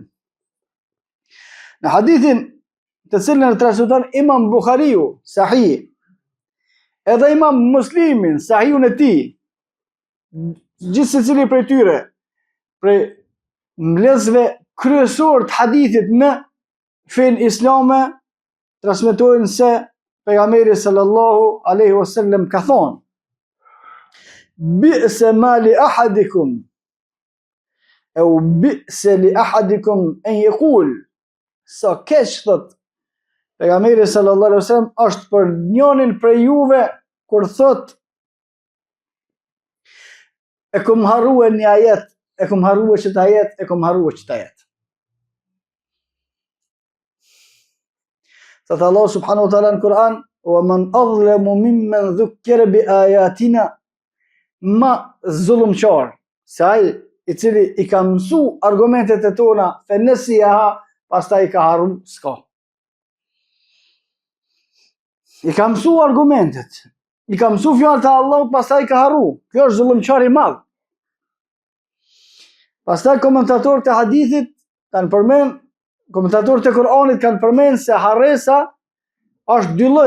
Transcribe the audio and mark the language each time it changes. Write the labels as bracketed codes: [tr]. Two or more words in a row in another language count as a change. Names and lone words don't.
[sq] Në hadithin të cilën e transmeton Imam Buhariu, sahih, edhe Imam Muslimin, sahihun e tij, gjithë secili prej tyre, prej mbledhësve kryesor të hadithit në fen islame, transmetojnë se pejgamberi [ar] صلى الله عليه وسلم [sq] ka thonë: [ar] بئس ما لأحدكم أو بئس لأحدكم أن يقول, [sq] sa keq thot pejgamberi [ar] صلى الله عليه وسلم [sq] është për njënin prej juve kur thot e kum harruar një ajet, e kum harruar çet ajet, e kum harruar çet ajet. Thot [ar] الله سبحانه وتعالى [sq] në Kur'an: [ar] ومن أظلم ممن ذكر بآياتنا, [sq] ma zullumqar se ai i cili i ka mësu argumentet e tona, [ar] فنسيها, [sq] pastaj i ka harru, s'ka. I ka mësu argumentet, i ka mësu fjalët e Allahut, pastaj i ka harru. Kjo është zullumqar i madh. Pastaj komentatorët e hadithit kanë përmend, komentatorët e Kur'anit kanë përmend se harresa është dy lloj.